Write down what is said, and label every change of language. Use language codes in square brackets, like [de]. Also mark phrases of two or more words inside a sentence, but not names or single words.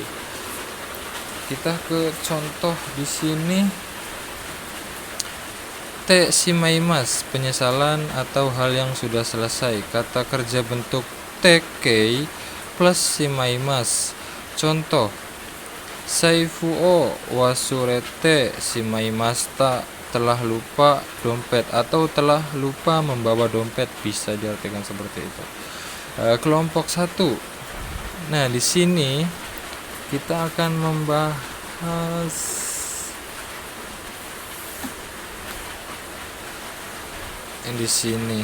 [id] Kita ke contoh di sini. [ja] てしまいます, [id] penyesalan atau hal yang sudah selesai. Kata kerja bentuk tekei plus shimaimasu. Contoh, [ja] 財布を忘れてしまいました, [id] telah lupa dompet atau telah lupa membawa dompet, bisa diartikan seperti itu. Kelompok 1. Nah, di sini kita akan membahas di sini.